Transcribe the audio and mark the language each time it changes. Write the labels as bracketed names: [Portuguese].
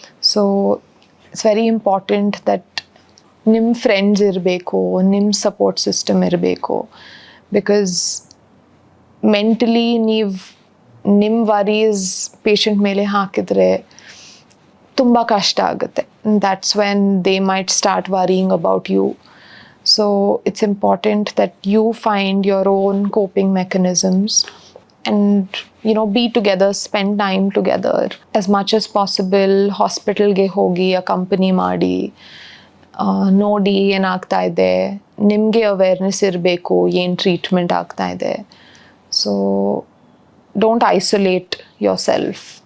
[English] so it's very important that [Kannada] ನಿಮ್ಮ friends ಇರಬೇಕು, ನಿಮ್ಮ ಸಪೋರ್ಟ್ ಸಿಸ್ಟಮ್ ಇರಬೇಕು. ಬಿಕಾಸ್ ಮೆಂಟಲಿ ನೀವು ನಿಮ್ಮ ವರೀಸ್ ಪೇಷಂಟ್ ಮೇಲೆ ಹಾಕಿದರೆ ತುಂಬ ಕಷ್ಟ ಆಗುತ್ತೆ. [English] That's when they might start worrying about you. So it's important that you find your own coping mechanisms and, be together, spend time together. As much as possible, [Kannada] hospital ge hogi, accompany ಮಾಡಿ, ನೋಡಿ ಏನಾಗ್ತಾ ಇದೆ, ನಿಮಗೆ awareness ಇರಬೇಕು ಏನು treatment ಆಗ್ತಾ ಇದೆ. [English] So don't isolate yourself.